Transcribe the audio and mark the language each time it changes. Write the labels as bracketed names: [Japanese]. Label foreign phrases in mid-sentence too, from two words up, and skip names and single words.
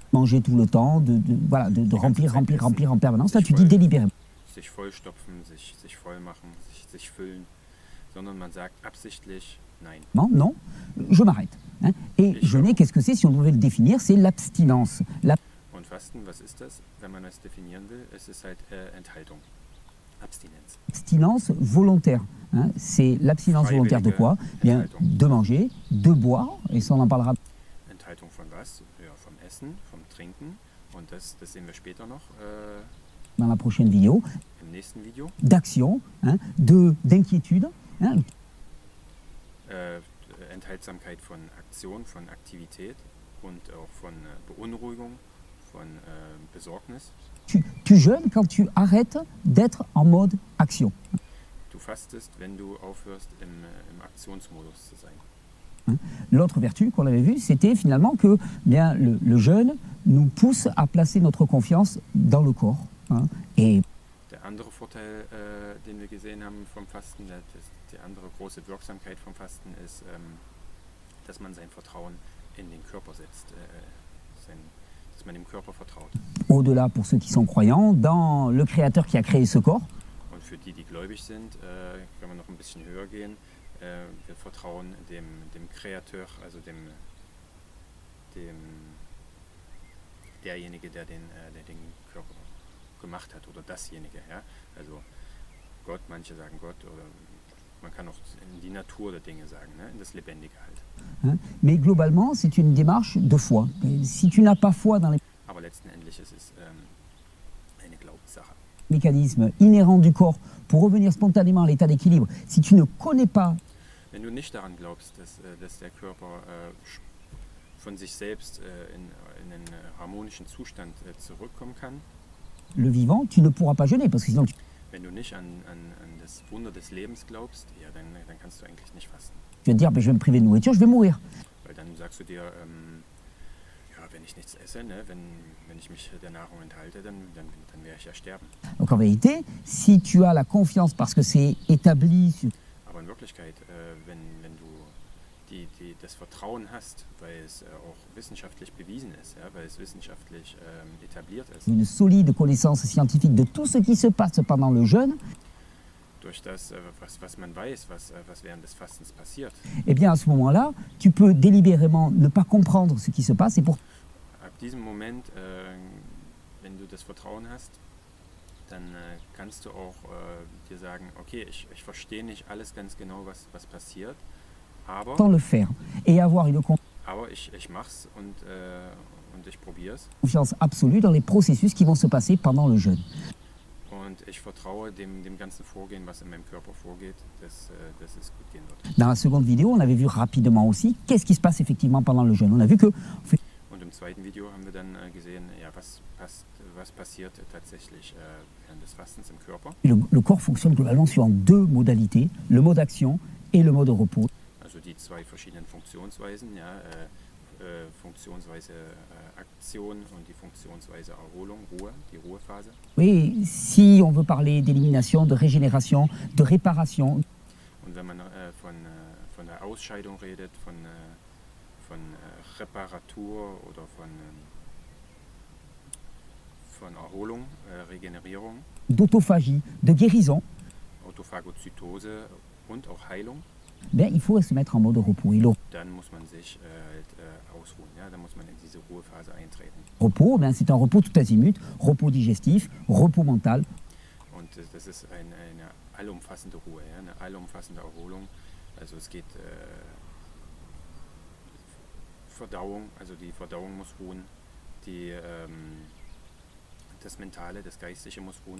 [French] Manger tout le temps, de remplir en permanence. Là, tu dis délibérément. [German] Sich vollstopfen, sich voll machen, sich füllen. Sondern man sagt absichtlich nein. [French] Non, je m'arrête. Hein. Et jeûner, qu'est-ce que c'est? Si on devait le définir, c'est l'abstinence. [German] Und Fasten, was ist das? Wenn man es definieren will, es ist halt Enthaltung, Abstinenz. [French] Abstinence volontaire. Hein. C'est l'abstinence volontaire de quoi? Bien, de manger, de boire, et ça on en parlera. [German] Enthaltung von was? Ja, vom Essen, vom Trinken. Und das sehen wir später noch. [French] Dans la prochaine vidéo. [German] Im nächsten Video. [French] D'action, hein, d'inquiétude. Hein. [German] Enthaltsamkeit von Aktion, von Aktivität und auch von Beunruhigung, von Besorgnis. [French] Tu jeûnes quand tu arrêtes d'être en mode action. [German] Du fastest, wenn du aufhörst, im Aktionsmodus zu sein. [French] Hein. L'autre vertu qu'on avait vue, c'était finalement que bien, le jeûne nous pousse à placer notre confiance dans le corps. Hein. Et [German] der andere Vorteil, den wir gesehen haben vom Fasten, die andere große Wirksamkeit vom Fasten ist, dass man sein Vertrauen in den Körper setzt, dass man dem Körper vertraut. [French] Au-delà, pour ceux qui sont croyants, dans le Créateur qui a créé ce corps. [German] Und für die gläubig sind, können wir noch ein bisschen höher gehen. Wir vertrauen dem Kreateur, also derjenige, der den Körper gemacht hat oder dasjenige. Ja? Also Gott, manche sagen Gott oder man kann auch in die Natur der Dinge sagen, ne? In das Lebendige halt. [French] Mais globalement, c'est une démarche de foi. Si tu n'as pas foi dans les... [German] Aber letztendlich ist es eine Glaubenssache. [French] Mécanisme inhérent du corps pour revenir spontanément à l'état d'équilibre, si tu ne connais pas... [German] Wenn du nicht daran glaubst, dass der Körper von sich selbst in den harmonischen Zustand zurückkommen kann. [French] Le vivant, tu ne pourras pas jeûner parce que sinon [German] Wenn du nicht an das Wunder des Lebens glaubst, ja, dann kannst du eigentlich nicht fasten. [French] tu vas te dire, ben, je vais me priver de nourriture, je vais mourir. [German] Weil dann sagst du dir, ja, wenn ich nichts esse, ne, wenn ich mich der Nahrung enthalte, dann werde ich ja sterben. [French] Donc en vérité, si tu as la confiance parce que c'est établi, [German] Aber in Wirklichkeit, wenn du das Vertrauen hast, weil es auch wissenschaftlich bewiesen ist, ja, weil es wissenschaftlich etabliert ist, [French] une solide connaissance scientifique de tout ce qui se passe pendant le jeûne, [German] durch das, was man weiß, was während des Fastens passiert, [French] eh bien à ce moment-là, tu peux délibérément ne pas comprendre ce qui se passe et pour [German] ab diesem Moment, wenn du das Vertrauen hast, dann kannst du auch dir sagen, okay, ich verstehe nicht alles ganz genau, was passiert, aber [French] autant le faire et avoir une [German] ich mach's und ich probiere es [French] confiance absolue dans les processus qui vont se passer pendant le jeûne. [German] und ich vertraue dem ganzen Vorgehen, was in meinem Körper vorgeht, dass es gut gehen wird. [French] Dans la seconde vidéo, on avait vu rapidement aussi qu'est-ce qui se passe effectivement pendant le jeûne. On a vu que [German] Und im zweiten Video haben wir dann gesehen, ja, was passiert tatsächlich während des Fastens im Körper. [French] le corps fonctionne globalement sur deux modalités, le mode action et le mode repos. [German] Also die zwei verschiedenen Funktionsweisen, ja, Funktionsweise Aktion und die Funktionsweise Erholung, Ruhe, die Ruhephase. [French] Oui, si on veut parler d'élimination, de régénération, de réparation, [German] Und wenn man von der Ausscheidung redet, von Reparatur oder von Erholung, Regenerierung, [French] d'autophagie, de guérison, [German] Autophagozytose und auch Heilung, [French] ben, il faut se mettre en mode repos. Et le [German] dann muss man sich ausruhen, ja? Dann muss man in diese Ruhephase eintreten. [French] repos, ben, c'est un repos tout azimut, repos digestif, repos mental, [German] Und das ist eine allumfassende Ruhe, ja? Eine allumfassende Erholung. Also es geht Verdauung, also die Verdauung muss ruhen, das Mentale, das Geistige muss ruhen.